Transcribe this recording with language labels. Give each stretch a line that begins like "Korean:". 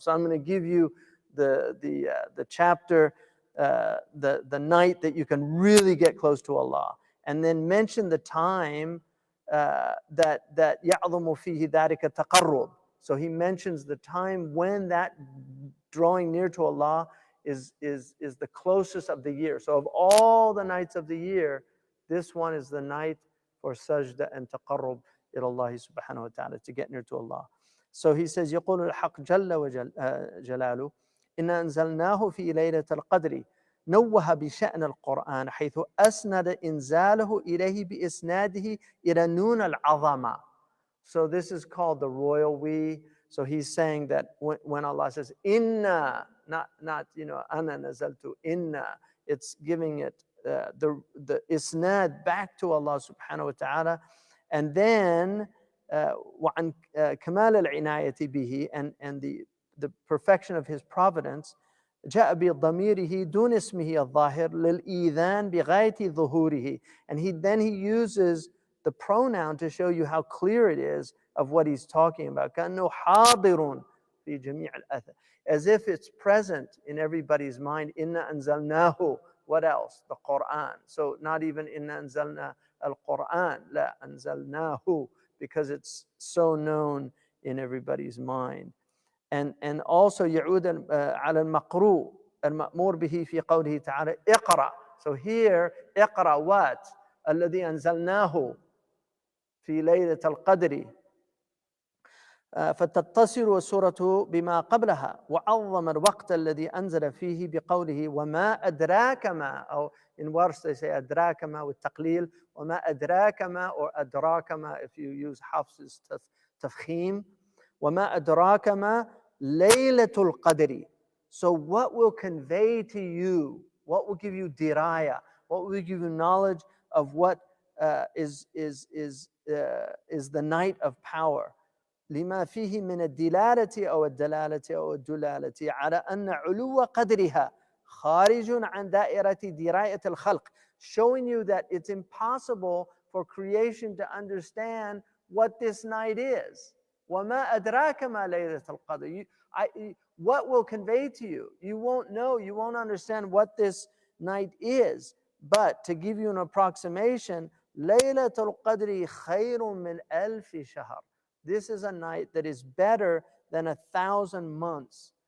English: So I'm going to give you the chapter, the night that you can really get close to Allah, and then mention the time that
Arabic: يعظم فيه ذلك التقرب.
English: So he mentions the time when that drawing near to Allah is the closest of the year. So of all the nights of the year, this one is the night for sajda and taqarrub ila Allah subhanahu wa ta'ala, to get near to Allah. So he says,
Arabic: يقول الحق جل وجلاله إن أنزلناه في ليلة القدر. نوه بشأن القرآن حيث أسند إنزاله إليه بإسناده إلى نون العظمة.
English: So this is called the royal we. So he's saying that when Allah says inna, not ana nazaltu inna, it's giving it the isnad back to Allah subhanahu wa ta'ala.
Arabic: And then وعن كمال العناية به,
English: and the perfection of his providence,
Arabic: جاء بضميره دون اسمه الظاهر للإيذان بغاية ظهوره.
English: And then he uses the pronoun to show you how clear it is of what he's talking about.
Arabic: كأنه حاضر في جميع الأثر.
English: As if it's present in everybody's mind.
Arabic: إنا أنزلناه.
English: What else? The Quran. So not even
Arabic: إنا أنزلنا القرآن. لا, أنزلناه,
English: because it's so known in everybody's mind. And also
Arabic: يعود على المقروء المأمور به في قوله تعالى اقرأ.
English: So here اقرأ what?
Arabic: الذي أنزلناه في ليلة القدر. فتتصل السورة بما قبلها وعظم الوقت الذي أنزل فيه بقوله وما أدراك ما, أو
English: in worse they say
Arabic: أدراك ما والتقليل, وما أدراك ما or أدراك ما
English: if you use
Arabic: حفص's تفخيم, وما أدراك ما ليلة القدر.
English: So what will convey to you, what will give you diraya, what will give you knowledge of what is the night of power.
Arabic: لما فيه من الدلالة أو الدلالة أو الدلالة على أن علو قدرها خارج عن دائرة دراية الخلق,
English: showing you that it's impossible for creation to understand what this night is.
Arabic: وما أدراك ما ليلة القدر.
English: What will convey to you? You won't know, you won't understand what this night is. But to give you an approximation,
Arabic: ليلة القدر خير من ألف شهر.
English: This is a night that is better than 1,000 months.